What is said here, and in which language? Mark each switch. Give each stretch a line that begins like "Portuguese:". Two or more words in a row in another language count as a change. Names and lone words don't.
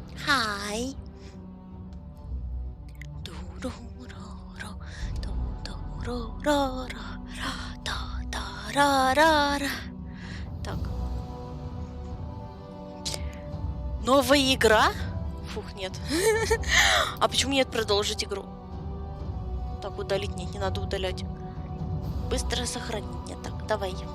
English: Hi. Ду-ду-ро-ро, ду-ду-ро-ро-ро, да-да-ра-ра-ра.
Russian: Так. Новая игра? Фух, нет. А почему нет продолжить игру? Так, удалить нет, не надо удалять. Быстро сохранить. Нет, так, давай.